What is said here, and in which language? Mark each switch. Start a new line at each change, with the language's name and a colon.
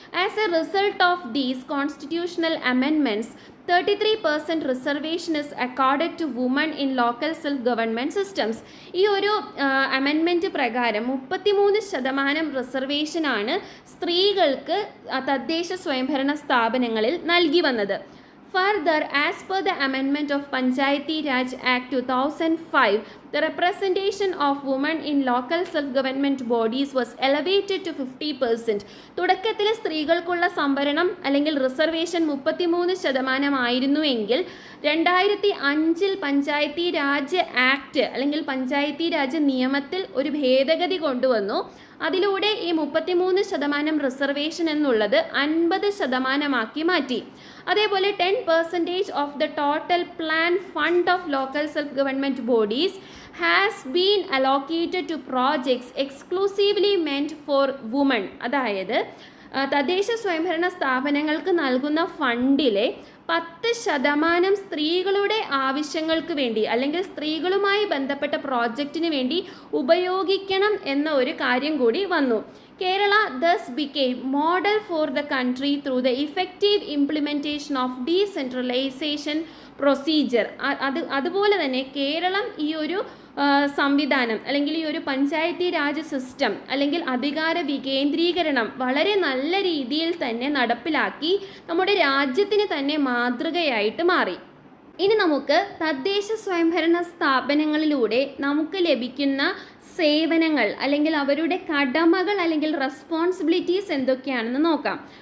English: As a result of these constitutional amendments 33% reservation is accorded to women in local self government systems.
Malayalam: ഈ ഒരു amendment പ്രകാരം 33% റിസർവേഷനാണ് സ്ത്രീകൾക്ക് തദ്ദേശ സ്വയംഭരണ സ്ഥാപനങ്ങളിൽ നൽകി വന്നത്.
English: Further, as per the amendment of Panchayati Raj Act 2005, the representation of women in local self-government bodies was elevated to 50%.
Malayalam: തുടക്കത്തിൽ സ്ത്രീകൾക്കുള്ള സംവരണം അല്ലെങ്കിൽ റിസർവേഷൻ 33% ആയിരുന്നുവെങ്കിൽ 2005 പഞ്ചായത്തി രാജ് ആക്ട് അല്ലെങ്കിൽ പഞ്ചായത്തി രാജ് നിയമത്തിൽ ഒരു ഭേദഗതി കൊണ്ടുവന്നു. അതിലൂടെ ഈ 33% റിസർവേഷൻ എന്നുള്ളത് 50% മാറ്റി.
English: അതേപോലെ 10% of the total plan fund of local self government bodies has been allocated to projects exclusively meant for women.
Malayalam: അതായത് തദ്ദേശ സ്വയംഭരണ സ്ഥാപനങ്ങൾക്ക് നൽകുന്ന ഫണ്ടിലെ 10% സ്ത്രീകളുടെ ആവശ്യങ്ങൾക്ക് വേണ്ടി അല്ലെങ്കിൽ സ്ത്രീകളുമായി ബന്ധപ്പെട്ട പ്രോജക്റ്റിന് വേണ്ടി ഉപയോഗിക്കണം എന്ന ഒരു കാര്യം കൂടി വന്നു.
English: Kerala thus became model for the country through the effective implementation of decentralization procedure.
Malayalam: അതുപോലെ തന്നെ കേരളം ഈ ഒരു സംവിധാനം അല്ലെങ്കിൽ ഈ ഒരു പഞ്ചായത്തി രാജ് സിസ്റ്റം അല്ലെങ്കിൽ അധികാര വികേന്ദ്രീകരണം വളരെ നല്ല രീതിയിൽ തന്നെ നടപ്പിലാക്കി നമ്മുടെ രാജ്യത്തിന് തന്നെ മാതൃകയായിട്ട് മാറി. ഇനി നമുക്ക് തദ്ദേശ സ്വയംഭരണ സ്ഥാപനങ്ങളിലൂടെ നമുക്ക് ലഭിക്കുന്ന സേവനങ്ങൾ അല്ലെങ്കിൽ അവരുടെ കടമകൾ അല്ലെങ്കിൽ റെസ്പോൺസിബിലിറ്റീസ് എന്തൊക്കെയാണെന്ന് നോക്കാം.